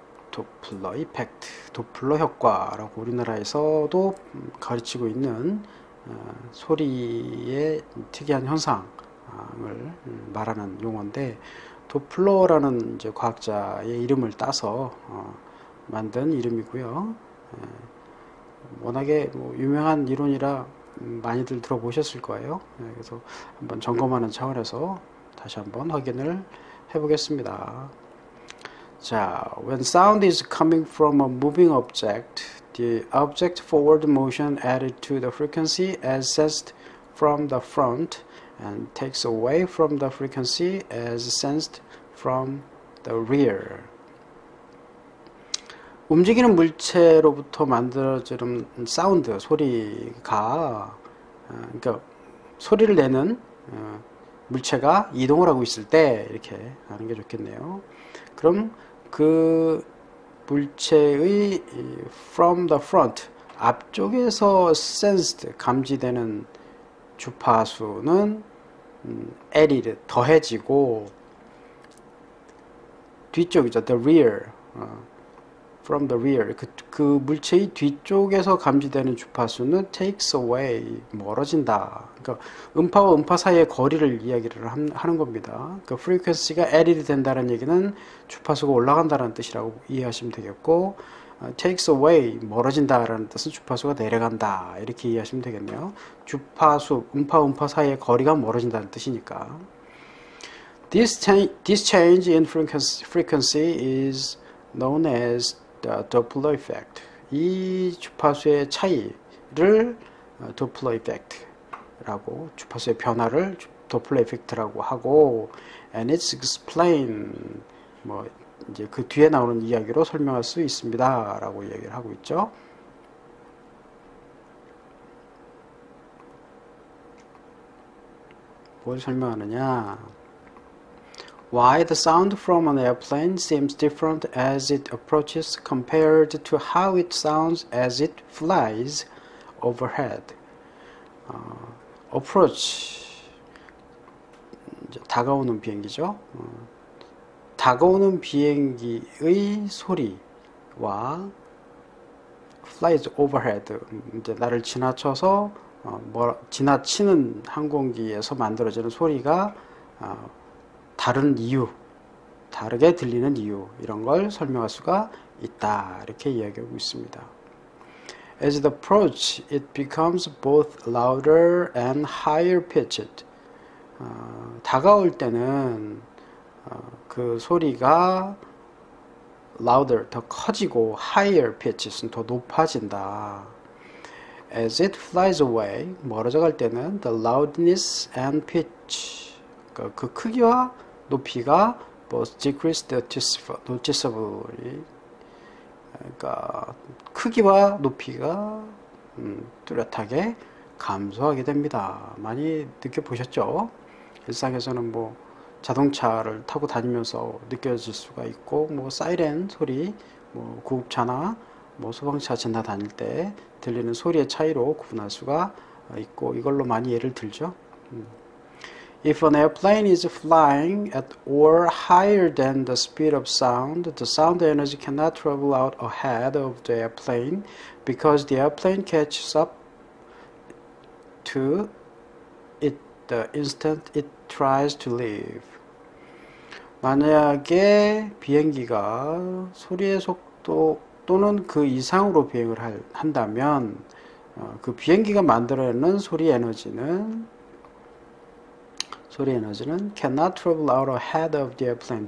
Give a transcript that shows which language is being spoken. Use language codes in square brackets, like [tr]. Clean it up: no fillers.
[ko] 도플러 이펙트, 도플러 효과라고 우리나라에서도 가르치고 있는 소리의 특이한 현상을 말하는 용어인데 도플러라는 이제 과학자의 이름을 따서 만든 이름이고요. 워낙에 뭐 유명한 이론이라 많이들 들어보셨을 거예요. 그래서 한번 점검하는 차원에서 다시 한번 확인을 해보겠습니다. [en] 자, when sound is coming from a moving object, the object forward motion added to the frequency as sensed from the front and takes away from the frequency as sensed from the rear. [ko] 움직이는 물체로부터 만들어지는 사운드, 소리가 그러니까 소리를 내는 물체가 이동을 하고 있을 때 이렇게 하는 게 좋겠네요. 그럼 그 물체의 [en] from the front [ko] 앞쪽에서 sensed 감지되는 주파수는 added 더해지고 뒤쪽이죠. [en] the rear from the rear [ko] 그 물체의 뒤쪽에서 감지되는 주파수는 takes away 멀어진다. 그러니까 음파와 음파 사이의 거리를 이야기를 하는 겁니다. 그 frequency가 added 된다는 얘기는 주파수가 올라간다는 뜻이라고 이해하시면 되겠고 takes away 멀어진다라는 뜻은 주파수가 내려간다 이렇게 이해하시면 되겠네요. 주파수 음파 사이의 거리가 멀어진다는 뜻이니까 [en] this change in frequency is known as the Doppler effect. [ko] 이 주파수의 차이를 Doppler effect라고 주파수의 변화를 Doppler effect라고 하고 [en] and it's explained [ko] 뭐 이제 그 뒤에 나오는 이야기로 설명할 수 있습니다라고 이야기를 하고 있죠. 뭘 설명하느냐? [en] Why the sound from an airplane seems different as it approaches compared to how it sounds as it flies overhead. [ko] Approach, 다가오는 비행기죠. 다가오는 비행기의 소리와 [en] flies overhead, [ko] 이제 나를 지나쳐서 지나치는 항공기에서 만들어지는 소리가 다른 이유, 다르게 들리는 이유 이런 걸 설명할 수가 있다 이렇게 이야기하고 있습니다. [en] As the approach, it becomes both louder and higher pitched. [ko] 다가올 때는 그 소리가 louder, 더 커지고 [en] higher pitched [ko] 는 더 높아진다. [en] As it flies away, [ko] 멀어져 갈 때는 [en] the loudness and pitch, [ko] 그 크기와 높이가 [en] both decreased noticeably. [ko] 그러니까 크기와 높이가 뚜렷하게 감소하게 됩니다. 많이 느껴보셨죠? 일상에서는 뭐 자동차를 타고 다니면서 느껴질 수가 있고, 뭐 사이렌 소리, 뭐 구급차나 뭐 소방차 지나다닐 때 들리는 소리의 차이로 구분할 수가 있고, 이걸로 많이 예를 들죠. [en] If an airplane is flying at or higher than the speed of sound, the sound energy cannot travel out ahead of the airplane because the airplane catches up to it the instant it tries to leave. [ko] 만약에 비행기가 소리의 속도 또는 그 이상으로 비행을 한다면 그 비행기가 만들어내는 소리 에너지는 [en] cannot travel out ahead of the airplane.